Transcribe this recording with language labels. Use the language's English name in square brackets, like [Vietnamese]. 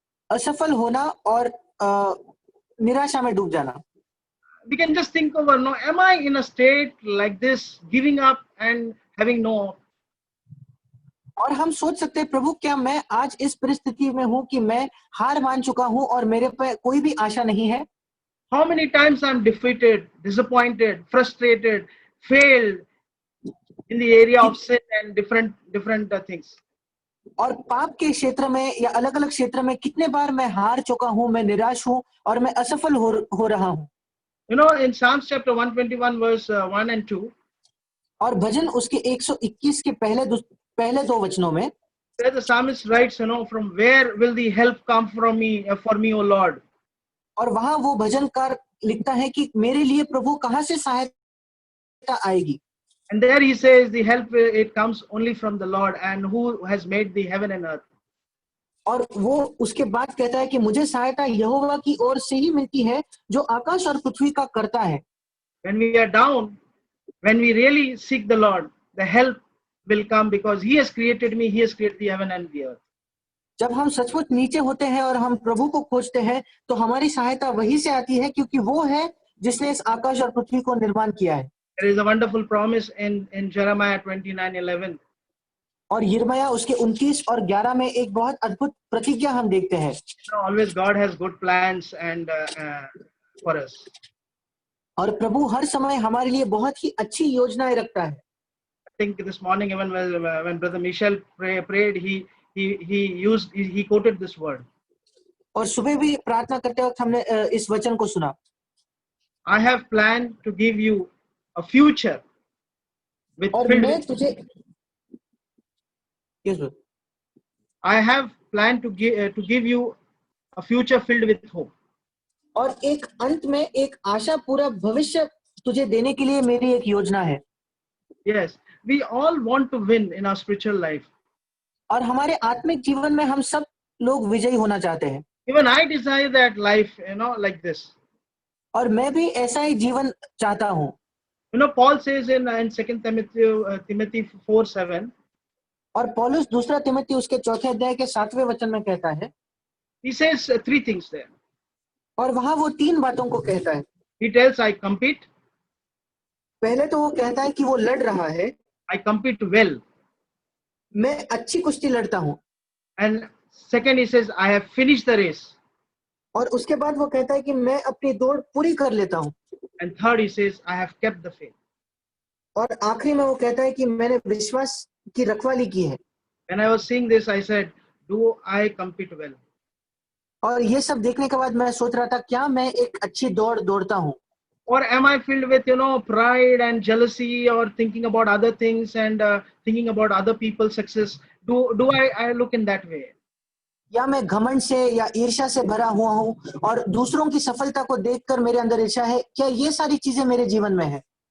[Hindi] असफल होना और निराशा में डूब जाना। [English] We can just think over, no, am I in a state like this, giving up and having no hope? [Hindi] और हम सोच सकते हैं, प्रभु क्या मैं आज इस परिस्थिति में हूं कि मैं हार मान चुका हूं और मेरे पे कोई भी आशा नहीं है? [English] How many times I'm defeated, disappointed, frustrated, failed in the area of sin and different things. [Hindi] और पाप के क्षेत्र में या अलग अलग क्षेत्र में कितने बार मैं हार चुका हूं, मैं निराश हूं और मैं असफल हो रहा हूं। [English] You know, in Psalms chapter 121 verse 1 and 2, [Hindi] और भजन उसके 121 के पहले दो वचनों में [English] there the psalmist writes, you know, from where will the help come from me, for me, O Lord? [Hindi] और वहां वो भजनकार लिखता है कि मेरे लिए प्रभु कहां से सहायता आएगी। [English] And there he says the help, it comes only from the Lord, and who has made the heaven and earth. [Hindi] और वो उसके बाद कहता है कि मुझे सहायता यहोवा की ओर से ही मिलती है, जो आकाश और पृथ्वी का करता है। [English] When we are down, when we really seek the Lord, the help will come because he has created me, he has created the heaven and the earth. [Hindi] जब हम सचमुच नीचे होते हैं और हम प्रभु को खोजते हैं, तो हमारी सहायता वही से आती है, क्योंकि वो है जिसने इस आकाश और पृथ्वी को निर्माण किया है। [English] There is a wonderful promise in Jeremiah 29:11. [Hindi] और यिर्मयाह उसके 29 और 11 में एक बहुत अद्भुत प्रतिज्ञा हम देखते हैं। [English] You know, always God has good plans and for us. [Hindi] और प्रभु हर समय हमारे लिए बहुत ही अच्छी योजनाएं रखता है। [English] I think this morning, even when Brother Michel prayed, he quoted this word. [Hindi] और सुबह भी प्रार्थना करते वक्त हमने इस वचन को सुना। [English] I have planned to give you a future with [Hindi] और [English] filled [Hindi] मैं [English] with, [Hindi] तुझे [English] yes, sir. I have planned to give you a future filled with hope. [Hindi] और एक अंत में एक आशा पूरा भविष्य तुझे देने के लिए मेरी एक योजना है। [English] Yes, we all want to win in our spiritual life. [Hindi] और हमारे आत्मिक जीवन में हम सब लोग विजयी होना चाहते हैं। [English] Even I desire that life, you know, like this. [Hindi] और मैं भी ऐसा ही जीवन चाहता हूँ। [English] You know, Paul says in 2 Timothy 4:7. [Hindi] और पौलुस दूसरा तिमोथी उसके चौथे अध्याय के 7वें वचन में कहता है, [English] He says three things there. [Hindi] और वहां वो 3 बातों को कहता है। [English] He tells, I compete, [Hindi] पहले तो वो कहता है कि वो लड़ रहा है, [English] I compete well. [Hindi] मैं अच्छी कुश्ती लड़ता हूँ। [English] And second, he says, I have finished the race. [Hindi] और उसके बाद वो कहता है कि मैं अपनी दौड़ पूरी कर लेता हूँ। [English] And third, he says, I have kept the faith. [Hindi] और आखिरी में वो कहता है कि मैंने विश्वास की रखवाली की है। [English] When I was seeing this, I said, do I compete well? [Hindi] और ये सब देखने के बाद मैं सोच रहा था, क्या मैं एक अच्छी दौड़ दौड़ता हूँ? [English] Or am I filled with, you know, pride and jealousy, or thinking about other things and thinking about other people's success? Do I look in that way? [Hindi] या मैं घमंड से या ईर्ष्या से भरा हुआ हूँ और दूसरों की सफलता को देखकर मेरे अंदर ईर्ष्या है? क्या ये सारी चीजें मेरे जीवन में है?